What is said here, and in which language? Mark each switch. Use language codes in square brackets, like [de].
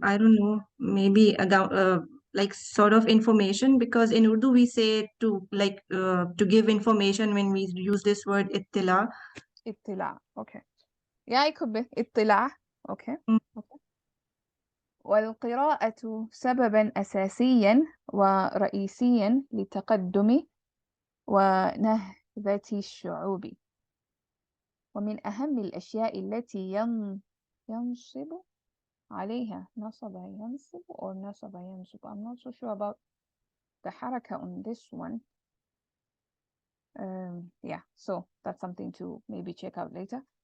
[en] I don't know, maybe like sort of information, because in Urdu we say to to give information when we use this word ittila. اطلاع. Okay. Yeah, it could be اطلاع. Okay. Mm. Okay. [ar] والقراءة سببا أساسيا ورئيسيا لتقدم ونهضة الشعوب. ومن أهم الأشياء التي ينصب عليها نصب ينصب or نصب ينصب. [en] I'm not so sure about the حركة on this one. Yeah, so that's something to maybe check out later.